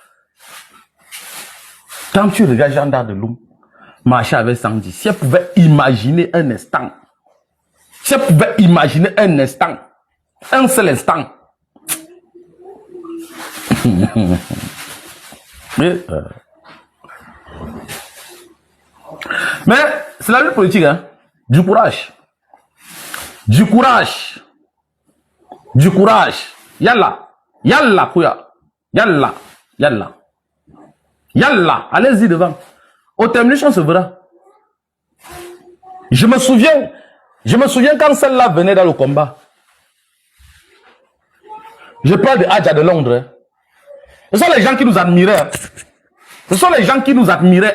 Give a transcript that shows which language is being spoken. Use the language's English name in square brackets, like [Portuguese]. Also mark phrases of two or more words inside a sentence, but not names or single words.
[French] Quand tu regardes Jean d'Arc de Loum, marcher avec Sandy, si elle pouvait imaginer un instant, si elle pouvait imaginer un instant, un seul instant. Mais c'est la lutte politique, hein. Du courage. Du courage. Du courage. [Wolof] Yalla. Yalla, Kouya. Yalla. Yalla. Yalla. [French] Allez-y devant. Au terminus, on se verra. Je me souviens quand celle-là venait dans le combat. Je parle de Adja de Londres. Hein. Ce sont les gens qui nous admiraient. Ce sont les gens qui nous admiraient.